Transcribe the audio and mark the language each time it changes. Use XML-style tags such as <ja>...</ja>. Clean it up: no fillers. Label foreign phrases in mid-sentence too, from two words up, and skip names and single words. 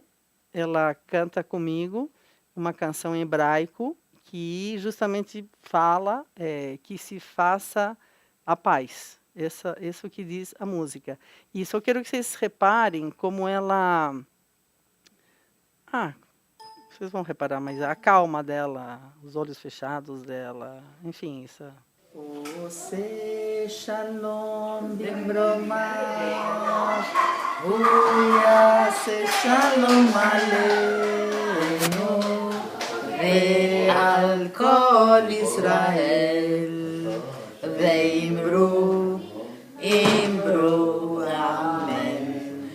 <pt>Ela canta comigo uma canção em hebraico que justamente fala que se faça a paz. Isso que diz a música. E só quero que vocês reparem como ela... vocês vão reparar, mas a calma dela, os olhos fechados dela, enfim, isso...</pt> <he>עושה שלום במרומיו ויעשה שלום עלינו ועל כל ישראל ואמרו אמן.</he>